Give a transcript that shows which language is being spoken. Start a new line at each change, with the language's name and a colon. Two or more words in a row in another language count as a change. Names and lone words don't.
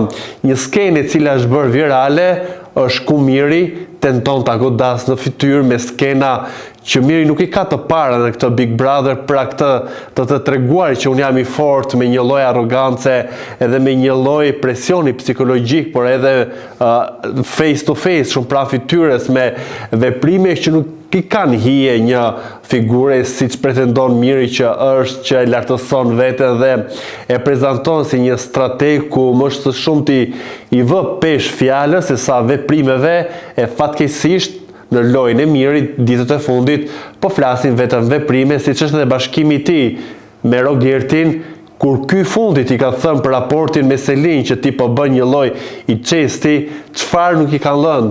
Albanian: Një skenë e cila është bërë virale është ku Miri tenton ta godas në fytyrë me skena që Miri nuk i ka të para në këtë Big Brother, pra këtë të treguar që unë jam i fortë, me një lloj arrogance edhe me një lloj presioni psikologjik, por edhe
English: face to face,
Albanian: shumë pra fytyrës, me veprime që nuk i kanë hije një figure siç pretendon Miri që është, që e lartëson veten dhe e prezanton si një strateg ku më së shumti i vë pesh fjalës se sa veprimeve, e fatkeqësisht në lojën e Mirit ditët e fundit po flasin vetëm veprime, siç është edhe bashkimi i tij me Rogertin, kur ky fundit i ka thënë për raportin me Selin që ti po bën një lloj i çesti, çfarë nuk i kanë lënë.